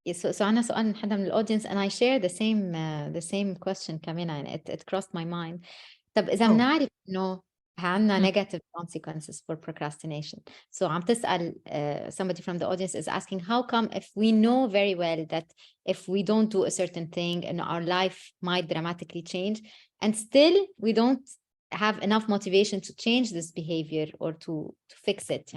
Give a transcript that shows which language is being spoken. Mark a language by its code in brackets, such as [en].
[en] So [ar] أنا سؤال من حدا من الaudience [en] and I share the same question [ar] كمان, [en] and it crossed my mind. [ar] طب إذا بنعرف إنه عنا [en] negative consequences for procrastination. So [ar] عم تسأل, [en] somebody from the audience is asking, how come if we know very well that if we don't do a certain thing and our life might dramatically change, and still we don't have enough motivation to change this behavior or to fix it.